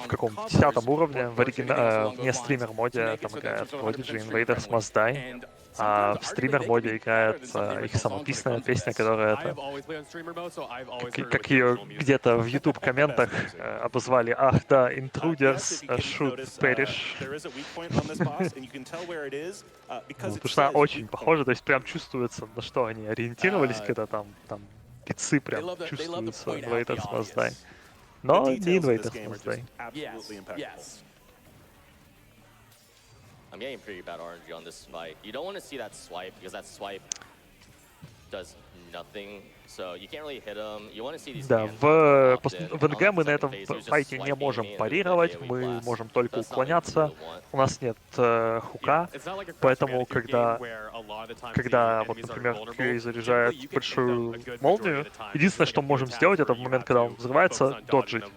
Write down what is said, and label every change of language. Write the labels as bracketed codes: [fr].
[ru] В каком 10 уровне в не стример моде там играет Prodigy Invaders Must Die, а в стример моде играет их самописная песня, которая это, как ее где-то в YouTube комментах обозвали, ах да, Intruders should perish. Потому что она очень похожа, то есть прям чувствуется, на что они ориентировались, когда там пицы прям чувствуются Invaders Must Die. Но не Invaders Must Die. [en] I'm getting pretty bad RNG on this fight. You don't want to see that swipe because that swipe does nothing. So you can't really hit him. You want to see these. [ru] Да, в НГ мы на этом файте не можем парировать, мы можем только уклоняться. У нас нет хука, поэтому когда вот, например, QA заряжает большую молнию, единственное, что мы можем сделать, это в момент, когда он взрывается, доджить.